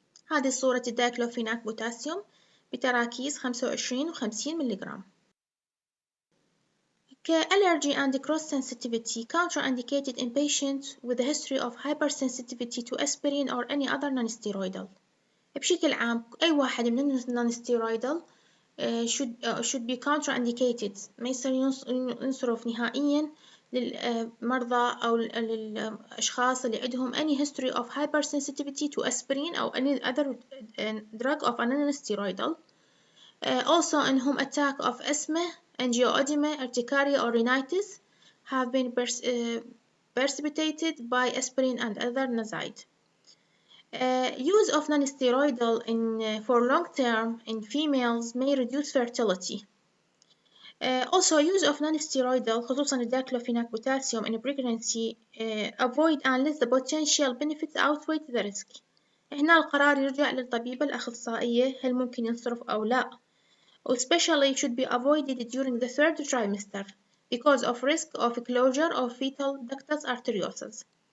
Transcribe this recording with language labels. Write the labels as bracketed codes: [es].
[ar] هذه صورة الدايكلوفيناك بوتاسيوم بتراكيز 25 و 50 ملغرام. [en] Allergy and cross sensitivity contraindicated in patients with a history of hypersensitivity to aspirin or any other non-steroidal. [ar] بشكل عام أي واحد من [en] non-steroidal should be contraindicated، [ar] ما يصير ينصرف نهائيا للمرضى أو للأشخاص اللي عندهم [en] any history of hypersensitivity to aspirin أو any other drug of a non-steroidal. Also in whom attack of asthma, angioedema, urticaria or rhinitis have been precipitated by aspirin and other NSAID. Use of non-steroidal for long term in females may reduce fertility. Also use of non-steroidal خصوصا الدايكلوفيناك potassium in pregnancy avoid unless the potential benefits outweigh the risk. [ar] هنا القرار يرجع للطبيبة الأخصائية هل ممكن ينصرف أو لا. [en] Especially should be avoided during the third trimester because of risk of closure of fetal ductus arteriosus.